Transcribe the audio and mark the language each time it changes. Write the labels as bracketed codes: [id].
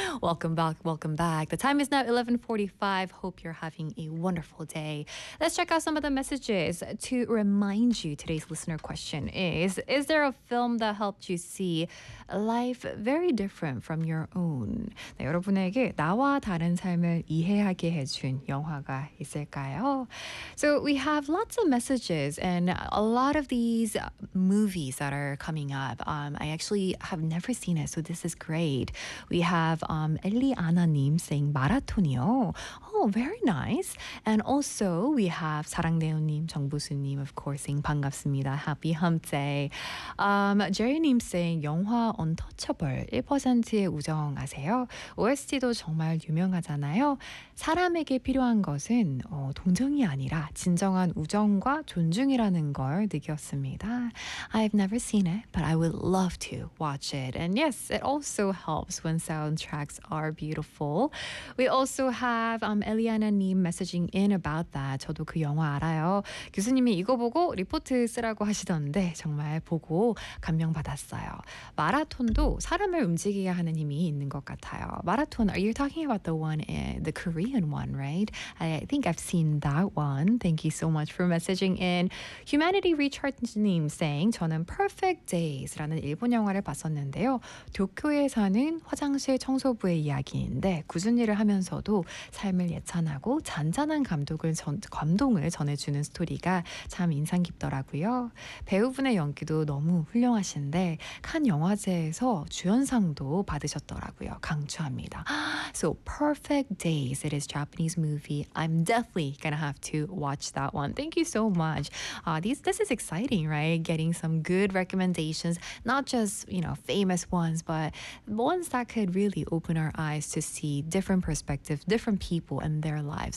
[en] Welcome back. The time is now 11:45. Hope you're having a wonderful day. Let's check out some of the messages. To remind you, today's listener question is there a film that helped you see life very different from your own? [ko] 네, 여러분에게 나와 다른 삶을 이해하게 해준 영화가 있을까요? [en] So we have lots of messages and a lot of these movies that are coming up. I actually have never seen it, so this is great. We have Eliana님 saying [ko] 마라톤이요. [en] Oh, very nice. And also we have 사랑대우님, 정부수님 of course saying [ko] 반갑습니다. [en] Happy hump day. Jerry님 saying [ko] 영화 Untouchable 1%의 우정 아세요? OST도 정말 유명하잖아요. 사람에게 필요한 것은 동정이 아니라 진정한 우정과 존중이라는 걸 느꼈습니다. [en] I've never seen it, but I would love to watch it. And yes, it also helps when soundtracks are beautiful. We also have Eliana님 messaging in about that. [ko] 저도 그 영화 알아요. 교수님이 이거 보고 리포트 쓰라고 하시던데 정말 보고 감명받았어요. 마라톤도 사람을 움직이게 하는 힘이 있는 것 같아요. [en] 마라톤, are you talking about the one? The Korean one, right? I think I've seen that one. Thank you so much for messaging in. Humanity Recharge님 saying, [ko] 저는 Perfect Days라는 일본 영화를 봤었는데요. 도쿄에 사는 화장실 청소부의 이야기인데 굳은 일을 하면서도 삶을 예찬하고 잔잔한 감동을 전해주는 스토리가 참 인상 깊더라고요. 배우분의 연기도 너무 훌륭하신데 칸 영화제에서 주연상도 받으셨더라고요. 강추합니다. [en] So Perfect Days. It is a Japanese movie. I'm definitely going to have to watch that one. Thank you so much. This is exciting, right? Getting some good recommendations, not just, you know, famous ones, but ones that could really open our eyes to see different perspectives, different people and their lives.